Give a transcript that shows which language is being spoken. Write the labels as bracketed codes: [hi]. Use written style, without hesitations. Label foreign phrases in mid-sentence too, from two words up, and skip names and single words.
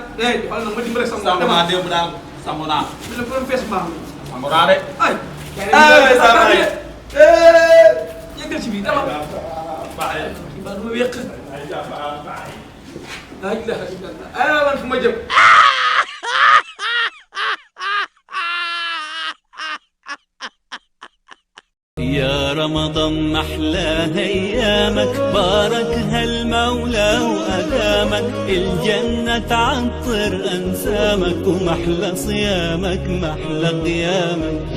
[wo] xoolal nag ma dimbale sama. sangu demal naa démb daal sangu naa bi [fr] la problème [wo] fees baax na. sangu naa de ay. ay saa baay yëngal ci biir demal. baay ba du ma wéq. ay baay [ar] لا إله إلا الله [wo] ay man fu ma jëm. [ar] يا رمضان محلى ايامك باركها المولى وادامك الجنة تعطر انسامك ومحلى صيامك محلى قيامك